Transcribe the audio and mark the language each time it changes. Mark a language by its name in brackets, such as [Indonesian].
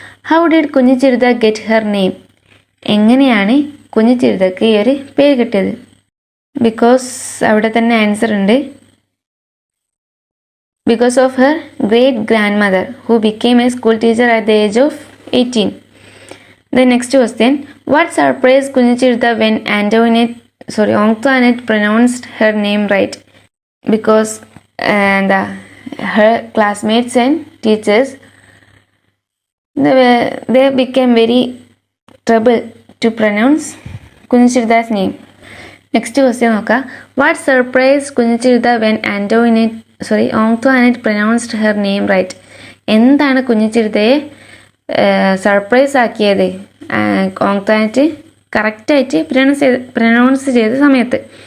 [English] How did Kunjichirutha get her name. [Malayalam] എങ്ങനെയാണ് കുഞ്ഞിച്ചിരുതക്ക് ഈ ഒരു പേര് കിട്ടിയത്? ബിക്കോസ് അവിടെ തന്നെ ആൻസർ ഉണ്ട്. [English] Because of her great grand mother who became a school teacher at the age of 18. The next question, what surprised Kunjichirtha when Onctwanet pronounced her name right? Because her classmates and teachers they became very trouble to pronounce Kunjichirtha's name. Next question [Malayalam] നോക്ക. [English] What surprised Kunjichirtha when Onctwanet pronounced her name right? [Malayalam] എന്താണ് കുഞ്ഞിച്ചിരുതയെ surprise ആക്കിയത് ഓങ്ത്വാനെറ്റ് കറക്റ്റായിട്ട് pronounce ചെയ്ത സമയത്ത്?